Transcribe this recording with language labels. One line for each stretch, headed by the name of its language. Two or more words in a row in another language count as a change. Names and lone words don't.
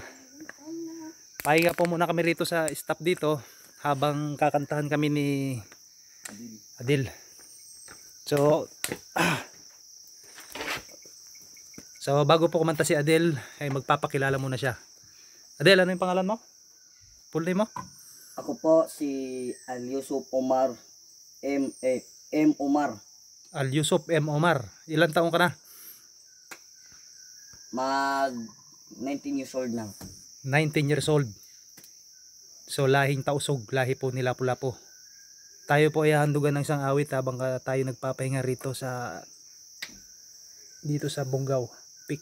Filipino: Pahinga po muna kami rito sa stop dito habang kakantahan kami ni Adil. So bago po kumanta si Adil ay magpapakilala muna siya. Adil, ano yung pangalan mo?
English: Full name
Filipino: mo? Ako po si Al-Yusuf Omar M. Omar. Al-Yusuf M. Omar. Ilan taong ka na? Mag 19
English: years old
Filipino: na.
English: 19 years old.
Filipino: So lahing tausog, lahi po nila Lapu-Lapu. Tayo po ay handugan ng isang awit habang tayo nagpapahinga rito dito sa Bungaw Peak.